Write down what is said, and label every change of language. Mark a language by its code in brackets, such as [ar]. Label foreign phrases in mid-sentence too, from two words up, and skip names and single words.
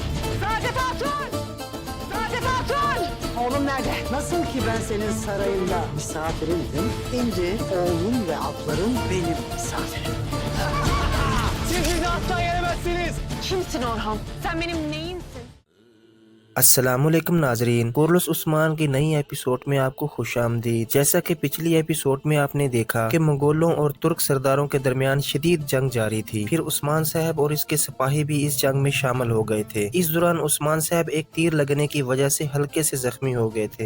[tr] Saadet Hatun! Saadet Hatun! Oğlum nerede? Nasıl ki ben senin sarayında misafirindim, şimdi oğlum ve atların benim misafirim. Siz bizi asla yenemezsiniz. Kimsin Orhan? Sen benim neyimsin? [ur] السلام علیکم ناظرین، کورلش عثمان کی نئی ایپیسوڈ میں آپ کو خوش آمدید. جیسا کہ پچھلی ایپیسوڈ میں آپ نے دیکھا کہ منگولوں اور ترک سرداروں کے درمیان شدید جنگ جاری تھی. پھر عثمان صاحب اور اس کے سپاہی بھی اس جنگ میں شامل ہو گئے تھے. اس دوران عثمان صاحب ایک تیر لگنے کی وجہ سے ہلکے سے زخمی ہو گئے تھے.